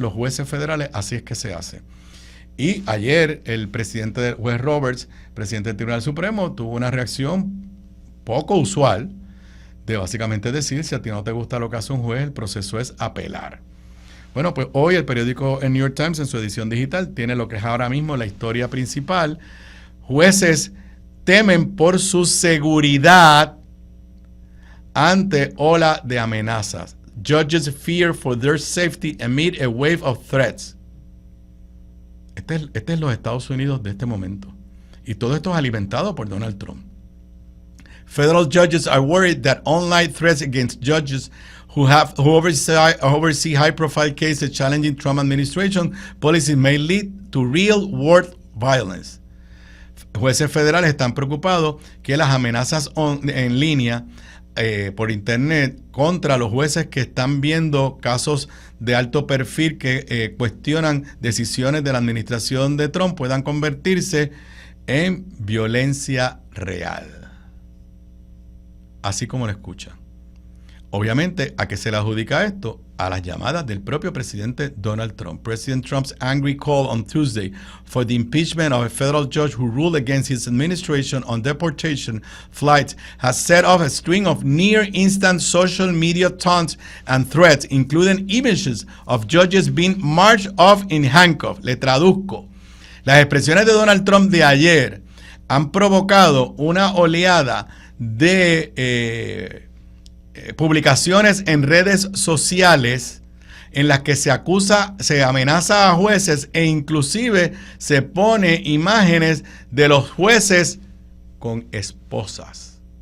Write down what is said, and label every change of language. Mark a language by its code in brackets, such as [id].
[es] Los jueces federales, así es que se hace. Y ayer el presidente del juez Roberts, presidente del Tribunal Supremo, tuvo una reacción poco usual de básicamente decir: si a ti no te gusta lo que hace un juez, el proceso es apelar. Bueno, pues hoy el periódico el New York Times, en su edición digital, tiene lo que es ahora mismo la historia principal: jueces temen por su seguridad ante ola de amenazas. [en] Judges fear for their safety amid a wave of threats. [es] Este es los Estados Unidos de este momento. Y todo esto es alimentado por Donald Trump. [en] Federal judges are worried that online threats against judges who oversee high-profile cases challenging Trump administration policies may lead to real-world violence. [es] Jueces federales están preocupados que las amenazas en línea por internet contra los jueces que están viendo casos de alto perfil que cuestionan decisiones de la administración de Trump puedan convertirse en violencia real. Así como lo escuchan. Obviamente, ¿a qué se le adjudica esto? A las llamadas del propio presidente Donald Trump. [en] President Trump's angry call on Tuesday for the impeachment of a federal judge who ruled against his administration on deportation flights has set off a string of near-instant social media taunts and threats, including images of judges being marched off in handcuffs. [es] Le traduzco. Las expresiones de Donald Trump de ayer han provocado una oleada de publicaciones en redes sociales en las que se amenaza a jueces e inclusive se pone imágenes de los jueces con esposas.